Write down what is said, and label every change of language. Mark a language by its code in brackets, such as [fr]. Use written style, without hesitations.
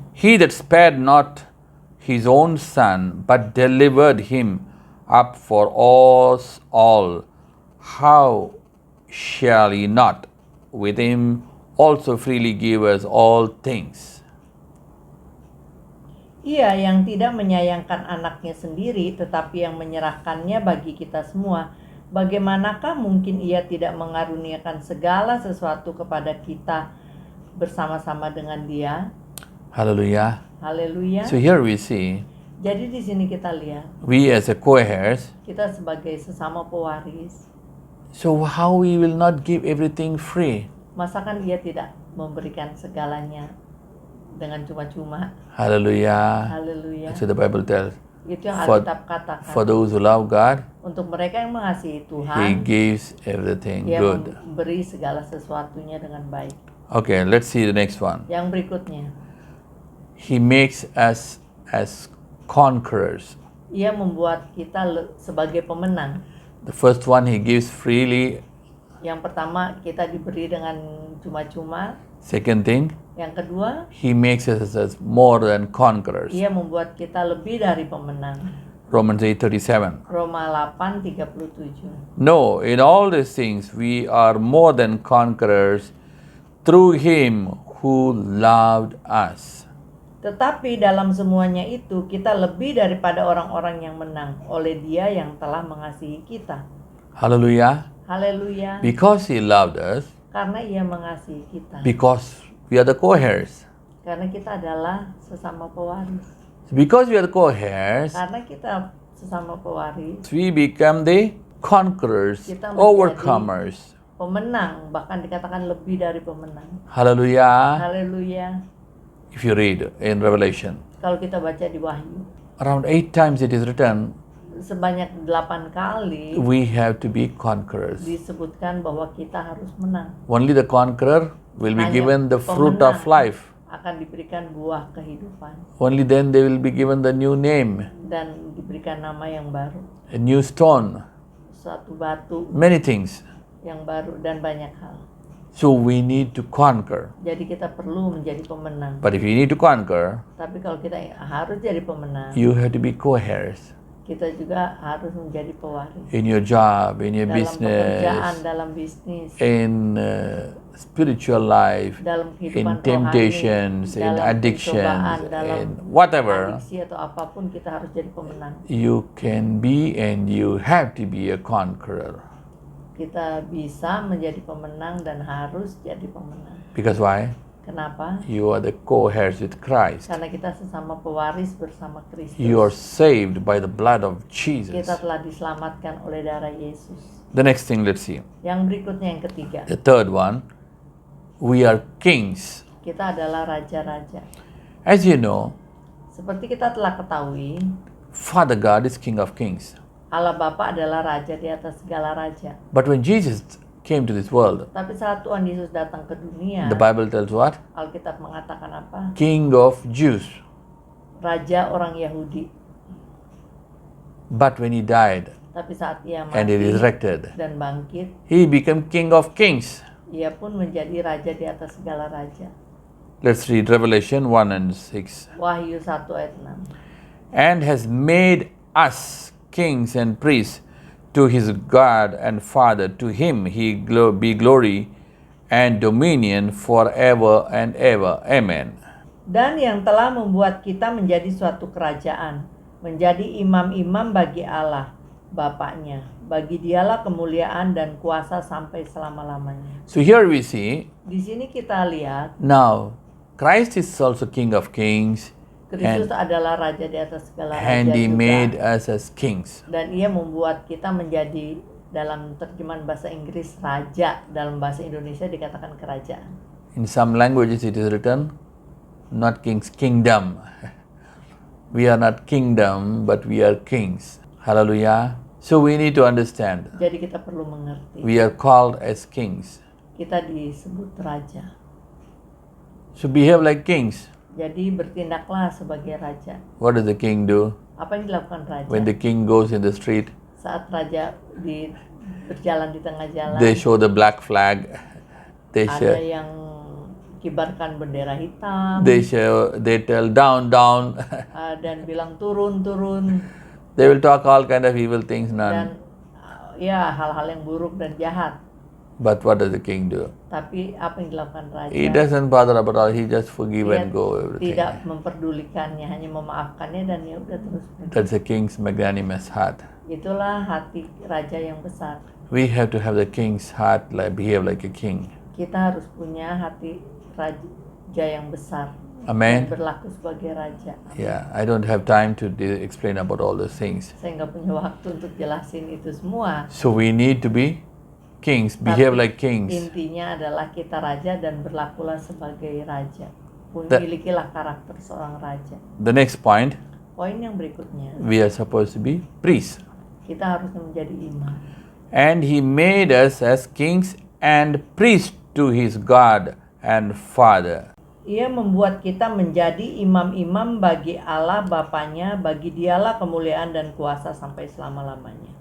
[en] He that spared not his own son, but delivered him up for us all, how shall he not with him also freely give us all things? [id] Ia yang tidak menyayangkan anaknya sendiri, tetapi yang menyerahkannya bagi kita semua, bagaimanakah mungkin ia tidak mengaruniakan segala sesuatu kepada kita bersama-sama dengan Dia? [en] Hallelujah. [id] Haleluya. [en] So here we see, [id] Jadi di sini kita lihat, [en] we as a co-heirs, [id] kita sebagai sesama pewaris, [en] so how we will not give everything free? [id] masakan Ia tidak memberikan segalanya dengan cuma-cuma? [en] Hallelujah. [id] Haleluya. [en] That's what the Bible tells. [id] Itu yang [en] For- [id] Alkitab katakan. [en] For those who love God, [id] Untuk mereka yang mengasihi [en] He [id] Tuhan, [en] gives everything [id] Dia [en] good. [id] memberi segala sesuatunya dengan baik. [en] Okay, let's see the next one. [id] Yang berikutnya, [en] He makes us as conquerors. [id] Ia membuat kita sebagai pemenang. [en] The first one, He gives freely. [id] Yang pertama, kita diberi dengan cuma-cuma. [en] Second thing, [id] Yang kedua, [en] He makes us as more than conquerors. [id] Ia membuat kita lebih dari pemenang. [en] Romans 8:37. [id] Roma 8:37. [en] No, in all these things we are more than conquerors through Him who loved us. [id] Tetapi dalam semuanya itu, kita lebih daripada orang-orang yang menang oleh Dia yang telah mengasihi kita. [en] Hallelujah. [id] Haleluya. [en] Because He loved us, [id] Karena Ia mengasihi kita. [en] because we are the co-heirs. [id] Karena kita adalah sesama pewaris. [en] Because we are the co-heirs, [id] Karena kita sesama pewaris, [en] we become the conquerors, [id] Kita menjadi- [en] overcomers. [id] pemenang, bahkan dikatakan lebih dari pemenang. [en] Hallelujah. [id] Haleluya. [en] If you read in Revelation, [id] Kalau kita baca di Wahyu, [en] around 8 times it is written, [id] sebanyak 8 kali [en] we have to be conquerors. [id] disebutkan bahwa kita harus menang. [en] Only the conqueror will be [id] Hanya [en] given the fruit of [id] pemenang [en] life. [id] akan diberikan buah kehidupan [en] Only then they will be given the new name, [id] dan diberikan nama yang baru, [en] a new stone, [id] suatu batu [en] many things. [id] yang baru dan banyak hal. [en] So we need to conquer. [id] Jadi kita perlu menjadi pemenang. [en] But if you need to conquer, [id] Tapi kalau kita harus jadi pemenang, [en] you have to be co-heirs. [id] kita juga harus menjadi pewaris. [en] in your job, in your [id] Dalam pekerjaan, [en] business, [id] dalam bisnis, [en] in spiritual life, [id] dalam [en] in [id] kehidupan rohani, [en] temptations, in [id] dalam [en] addictions, [id] pencobaan, dalam [en] in whatever, [id] adiksi atau apapun, kita harus jadi pemenang. [en] you can be and you have to be a conqueror. [id] Kita bisa menjadi pemenang dan harus jadi pemenang. [en] Because why? [id] Kenapa? [en] You are the co-heirs with Christ. [id] Karena kita sesama pewaris bersama Kristus. [en] You are saved by the blood of Jesus. [id] Kita telah diselamatkan oleh darah Yesus. [en] The next thing, let's see. [id] Yang berikutnya, yang ketiga, [en] The third one, we are kings. [id] kita adalah raja-raja. [en] As you know, [id] Seperti kita telah ketahui, [en] Father God is King of Kings. [id] Allah Bapa adalah raja di atas segala raja. [en] But when Jesus came to this world, [id] Tapi saat Tuhan Yesus datang ke dunia, [en] the Bible tells what? [id] Alkitab mengatakan apa? [en] King of Jews. [id] Raja orang Yahudi. [en] But when he died [id] Tapi saat ia [en] and he [id] mati [en] resurrected, [id] dan bangkit, [en] he became King of Kings. [id] ia pun menjadi raja di atas segala raja. [en] Let's read Revelation 1 and 6. [id] Wahyu 1 ayat 6. [en] And has made us kings and priests to his God and Father. To him be glory and dominion forever and ever. Amen. [id] Dan yang telah membuat kita menjadi suatu kerajaan, menjadi imam-imam bagi Allah, Bapaknya. Bagi dialah kemuliaan dan kuasa sampai selama-lamanya. [en] So here we see, [id] Di sini kita lihat, [en] now Christ is also King of Kings, [id] Kristus adalah raja di atas segala raja [en] and he [id] juga. [en] made us as kings. [id] Dan ia membuat kita menjadi, dalam terjemahan bahasa Inggris, raja. Dalam bahasa Indonesia dikatakan kerajaan. [en] In some languages it is written, not kings, kingdom. We are not kingdom, but we are kings. Hallelujah. So we need to understand, [id] Jadi kita perlu mengerti, [en] we are called as kings. [id] kita disebut raja. [en] So behave like kings. [id] Jadi bertindaklah sebagai raja. [en] What does the king do? [id] Apa yang dilakukan raja? [en] When the king goes in the street, [id] Saat raja berjalan di tengah jalan, [en] they show the black flag. They [id] ada [en] show, [id] yang kibarkan bendera hitam, [en] they tell down, down. [id] dan bilang turun, turun, [en] They will talk all kind of evil things, [id] dan [en] none. [id] ya hal-hal yang buruk dan jahat. [en] But what does the king do? [id] Tapi apa yang dilakukan raja? [en] He doesn't bother about all. He just forgive [id] Dia [en] and go everything. [id] tidak memperdulikannya, hanya memaafkannya dan ya udah terus pergi. [en] That's the king's magnanimous heart. [id] Itulah hati raja yang besar. [en] We have to have the king's heart, like behave like a king. [id] Kita harus punya hati raja yang besar. [en] Amen. [id] Dan berlaku sebagai raja. [en] Yeah, I don't have time to explain about all those things. [id] Saya nggak punya waktu untuk jelasin itu semua. [en] So we need to be kings, behave [id] Tapi [en] like kings. [id] intinya adalah kita raja dan berlakulah sebagai raja. [en] The- [id] Milikilah karakter seorang raja. [en] The next point, [id] Poin yang berikutnya, [en] we are supposed to be priests. [id] kita harus menjadi imam. [en] And he made us as kings and priests to his God and Father. [id] Ia membuat kita menjadi imam-imam bagi Allah Bapanya, bagi dialah kemuliaan dan kuasa sampai selama-lamanya.